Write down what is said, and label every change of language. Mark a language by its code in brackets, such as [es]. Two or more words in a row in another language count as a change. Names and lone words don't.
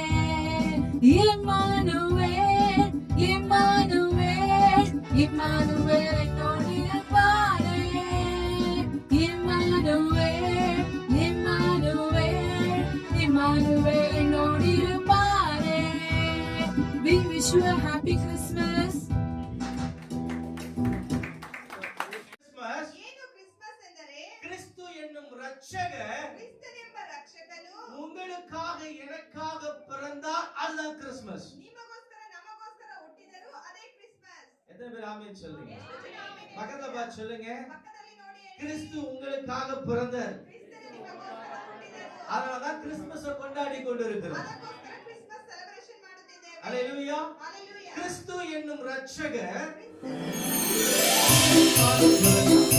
[ta] இம்மானுவேல், இம்மானுவேல், இம்மானுவேல் என்னோடிருப்பாரே. இம்மானுவேல், இம்மானுவேல், இம்மானுவேல் என்னோடிருப்பாரே. [en] We wish you a happy Christmas. [kn] ಏನು ಕ್ರಿಸ್ಮಸ್ ಎಂದರೆ [ta] கிறிஸ்து என்னும் ரட்சகர் [kn] ಕ್ರಿಸ್ತನೆಂಬ ರಕ್ಷಕನು [ta] உங்களுக்காக எனக்காக பிறந்தார். அதுதான் கிறிஸ்மஸ். [kn] ನಿಮಗೋಸ್ಕರ ನಮಗೋಸ್ಕರ ಹುಟ್ಟಿದರು, ಅದೇ ಕ್ರಿಸ್ಮಸ್. [ta] எத்தனை பேர் ஆமென் சொல்லுங்க? [kn] ಎಷ್ಟು ಜನ ಆಮೆನ್ [ta] பக்கத்துல பார்த்து சொல்லுங்க. [kn] ಪಕ್ಕದಲ್ಲಿ ನೋಡಿ ಹೇಳಿ. [ta] கிறிஸ்து உங்களுக்காக பிறந்தார். [kn] ಕ್ರಿಸ್ತನು ನಿಮಗೋಸ್ಕರ ಹುಟ್ಟಿದರು, [ta] அதனாலதான் கிறிஸ்மஸை கொண்டாடி கொண்டிருக்கிறோம். [kn] ಅದಕ್ಕೋಸ್ಕರ [en] Christmas celebration [kn] ಮಾಡುತ್ತಿದ್ದೇವೆ. [ta] அல்லேலூயா. [kn] Hallelujah. [ta] கிறிஸ்து என்னும் ரட்சகர்